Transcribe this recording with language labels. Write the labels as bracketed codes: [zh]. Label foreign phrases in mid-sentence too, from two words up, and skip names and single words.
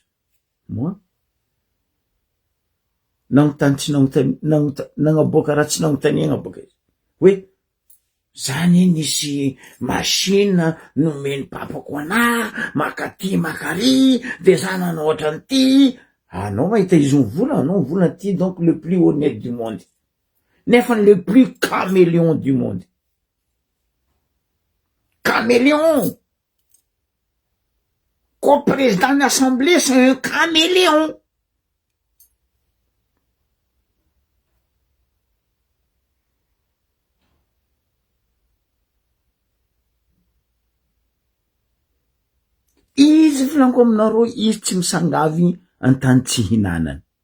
[mg] Moi nanontany tsy nagnaboaka raha tsy nanontaniagna baka izy. Hoe zany nisy machine nomeny papako anahy, makaty makary, de za nanao ohatran'ity. Anao mahita izy mivola, anao mivola ty [fr] donc le plus honnête du monde. Nefa le plus caméléon du monde. Caméléon! Qu'au président de l'Assemblée, c'est un caméléon! [mg] Izy volaniko aminareo, izy tsy misangavy an-tany tsy hinanany.